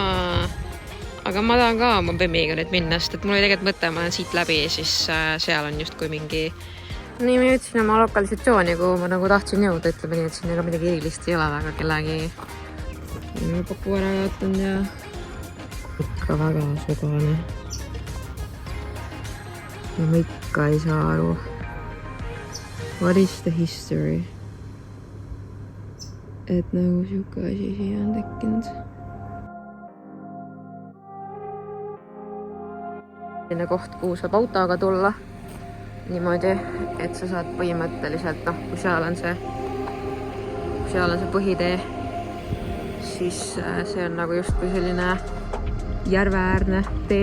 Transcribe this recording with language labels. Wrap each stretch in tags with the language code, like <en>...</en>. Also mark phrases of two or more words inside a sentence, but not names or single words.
<et>Aga ma tahan ka oma bemmiga nüüd minna, sest et mul oli tegelikult mõte, ma olen siit läbi ja siis seal on just kui mingi... Nii ma jõudsin oma lokalisatsiooni, kuhu ma nagu tahtsin jõuda, ütleme nii, et siin ega midagi erilist ei ole väga kellegi paku ära jaotanud ja ikka väga sugane. Ja ma ikka ei saa aru.</et> <en>What is the history?</en> <et>Et nagu siuke asi siia on tekkinud. Selline koht, kuhu saab autoga tulla niimoodi, et sa saad põhimõtteliselt, noh, kui seal on see põhitee, siis see on nagu justkui selline järveäärne tee.</et>